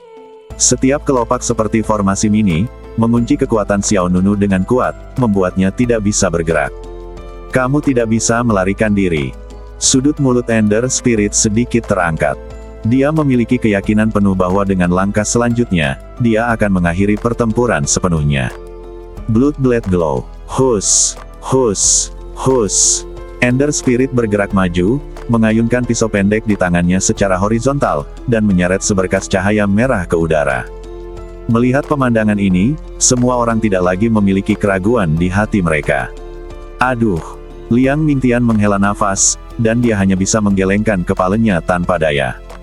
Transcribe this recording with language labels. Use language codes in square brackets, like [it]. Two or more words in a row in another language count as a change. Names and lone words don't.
[id] Setiap kelopak seperti formasi mini, mengunci kekuatan Xiao Nunu dengan kuat, membuatnya tidak bisa bergerak. Kamu tidak bisa melarikan diri. Sudut mulut Ender Spirit sedikit terangkat. Dia memiliki keyakinan penuh bahwa dengan langkah selanjutnya, dia akan mengakhiri pertempuran sepenuhnya. Blood Blade Glow. Hus, hus, hus. Ender Spirit bergerak maju, mengayunkan pisau pendek di tangannya secara horizontal, dan menyeret seberkas cahaya merah ke udara. Melihat pemandangan ini, semua orang tidak lagi memiliki keraguan di hati mereka. Aduh! Liang Mingtian menghela nafas, dan dia hanya bisa menggelengkan kepalanya tanpa daya.